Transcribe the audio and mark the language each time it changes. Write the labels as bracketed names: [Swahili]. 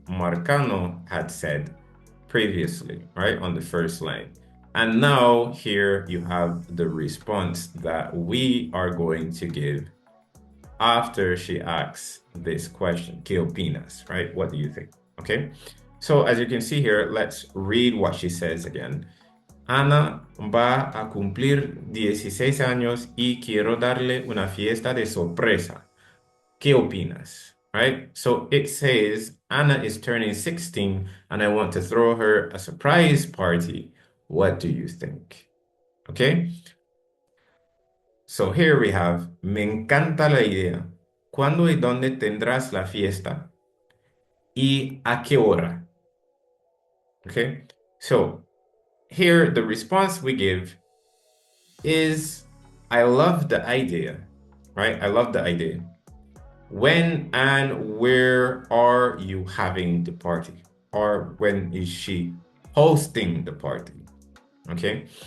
[English] Marcano had said previously, right, on the first line. And now here you have the response that we are going to give after she asks this question. [Spanish] ¿Qué opinas? [English] Right? What do you think? Okay. So as you can see here, let's read what she says again. [Spanish] Ana va a cumplir 16 años y quiero darle una fiesta de sorpresa. ¿Qué opinas? Right? [English] So it says Anna is turning 16 and I want to throw her a surprise party. What do you think? Okay? So here we have, [Spanish] me encanta la idea. ¿Cuándo y dónde tendrás la fiesta? ¿Y a qué hora? Okay? [English] So here the response we give is, I love the idea, right? I love the idea. When and where are you having the party? Or when is she hosting the party? Okay.